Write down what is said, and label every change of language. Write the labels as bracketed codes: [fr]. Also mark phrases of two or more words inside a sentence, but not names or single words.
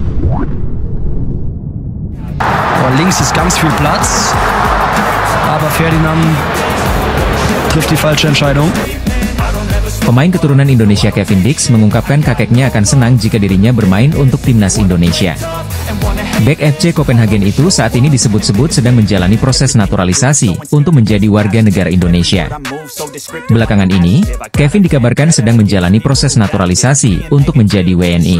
[de] Links ist ganz viel Platz, aber Ferdinand trifft die falsche Entscheidung. [id] Pemain keturunan Indonesia Kevin Dix mengungkapkan kakeknya akan senang jika dirinya bermain untuk timnas Indonesia. Bek FC Copenhagen itu saat ini disebut-sebut sedang menjalani proses naturalisasi untuk menjadi warga negara Indonesia. Belakangan ini, Kevin dikabarkan sedang menjalani proses naturalisasi untuk menjadi WNI.